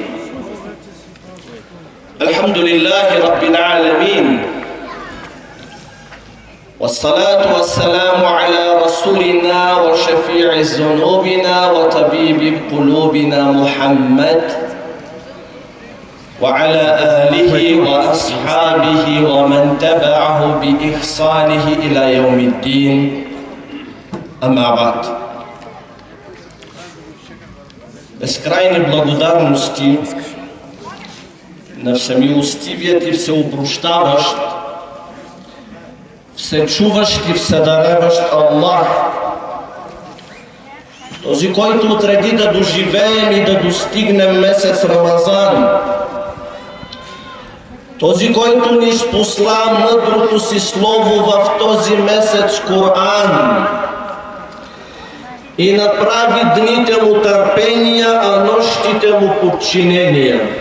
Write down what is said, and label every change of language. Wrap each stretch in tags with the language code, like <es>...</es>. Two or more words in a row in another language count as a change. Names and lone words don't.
<ar>الحمد لله رب العالمين والصلاة والسلام على رسولنا وشفيع ذنوبنا وطبيب قلوبنا محمد وعلى آله وأصحابه ومن تبعه بإحسانه إلى يوم الدين أما بعد.</ar> <bg>Безкрайни благодарности на всемилостивият и всеопрощаващ, всечуващ и вседареващ Аллах, този, който отреди да доживеем и да достигнем месец Рамазан, този, който ни спосла мъдрото си слово в този месец Коран и направи дните му търпения, а нощите му подчинения.</bg>